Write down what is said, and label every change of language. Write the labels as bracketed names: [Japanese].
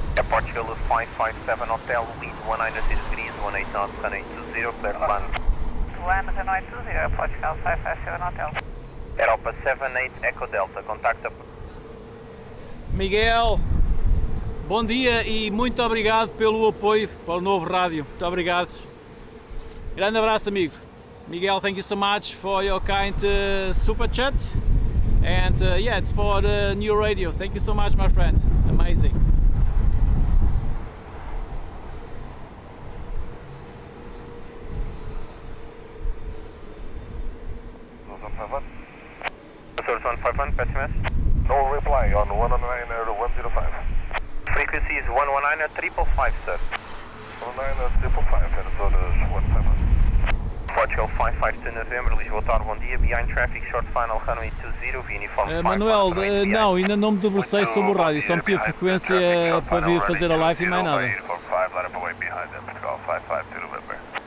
[English] Portugal 557 Hotel, wind 190 degrees, 18 knots, runway 20, clear to land. Land at runway 20, Portugal 557 Hotel. Europa 78 Echo Delta, contacta. [Portuguese] Miguel, bom dia e muito obrigado pelo apoio para o novo rádio. Muito obrigado. Grande abraço, amigo. [English] Miguel, thank you so much for your kind super chat. And yeah, it's for the new radio. Thank you so much, my friend. Amazing. Source 151, pessimist. No reply on 119.105. Frequency is 119.555, sir. 119.555, and Azores 151. Portugal 552 November, Lisboa Tower, [Portuguese] bom dia. [English] Behind traffic, short final, runway 20, via uniform 5. [Portuguese] Manuel, não, ainda não me debrucei sobre o rádio, só meti a frequência para vir fazer a live e mais nada. [English] 5, line up and wait behind them, Portugal 552 November.